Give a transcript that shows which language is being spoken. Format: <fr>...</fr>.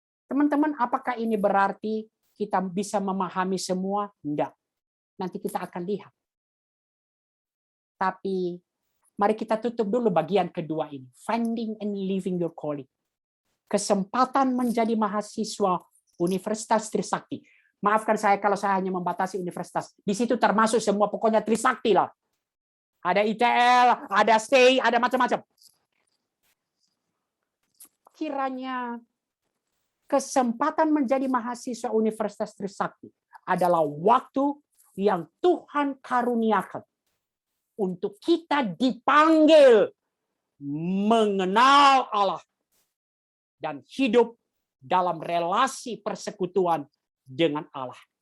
<id>Teman-teman, apakah ini berarti kita bisa memahami semua? Enggak. Nanti kita akan lihat. Tapi mari kita tutup dulu bagian kedua ini.</id> <en>Finding and living your calling.</en> <id>Kesempatan menjadi mahasiswa Universitas Trisakti. Maafkan saya kalau saya hanya membatasi universitas. Di situ termasuk semua, pokoknya Trisakti lah. Ada ITL, ada STI, ada macam-macam. Kiranya kesempatan menjadi mahasiswa Universitas Trisakti adalah waktu yang Tuhan karuniakan untuk kita dipanggil mengenal Allah dan hidup dalam relasi persekutuan dengan Allah.</id>